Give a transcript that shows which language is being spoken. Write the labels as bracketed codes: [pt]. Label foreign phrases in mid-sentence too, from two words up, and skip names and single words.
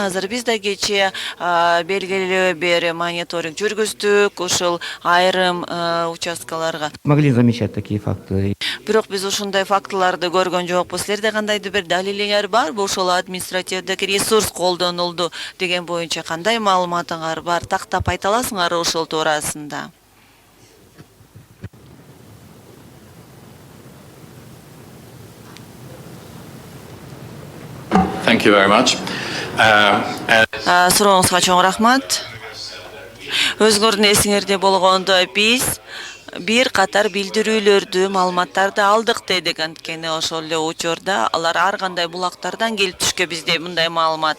[ky] Азыр биз да кечээ белгилүү бир мониторинг жүргүздүк, ушул айрым участкаларга. [ru] Могли замечать такие факты. [ky] Бирок биз ушундай фактыларды көргөн жокпуз. Силерде кандайдыр бир далилиңер барбы? Ошол административдик ресурс колдонулду деген боюнча кандай маалыматыңар бар? Тактап айта аласыңар ошол туурасында? [en] Thank you very much. [ky] Сурооңузга чоң рахмат. Өзүңөрдүн эсиңерде болгондо биз бир катар билдирүүлөрдү, маалыматтарды алдык дедик. Анткени ошол эле учурда алар ар кандай булактардан келип түшкө бизде мындай маалымат.